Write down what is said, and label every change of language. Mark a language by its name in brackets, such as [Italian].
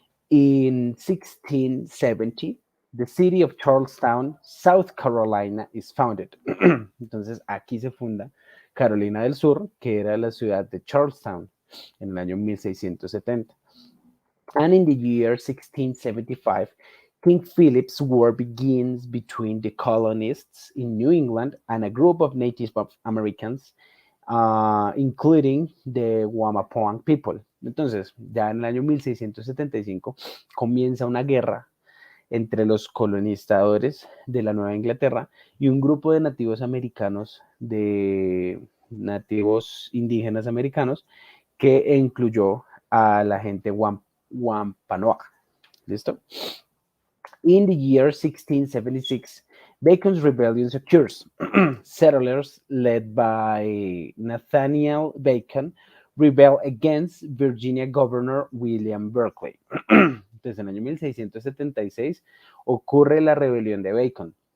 [English] In 1670, the city of Charlestown, South Carolina, is founded. [Spanish] Entonces, aquí se funda Carolina del Sur, que era la ciudad de Charlestown, en el año 1670. [English] And in the year 1675, King Philip's War begins between the colonists in New England and a group of Native Americans, including the Wamapoang people. [Spanish] Entonces, ya en el año 1675 comienza una guerra entre los colonizadores de la Nueva Inglaterra y un grupo de nativos americanos, de nativos indígenas americanos, que incluyó a la gente Wampanoag. ¿Listo? [English] In the year 1676, Bacon's rebellion occurs. Settlers led by Nathaniel Bacon rebel against Virginia Governor William Berkeley. [Spanish] Entonces, en el año 1676 ocurre la rebelión de Bacon.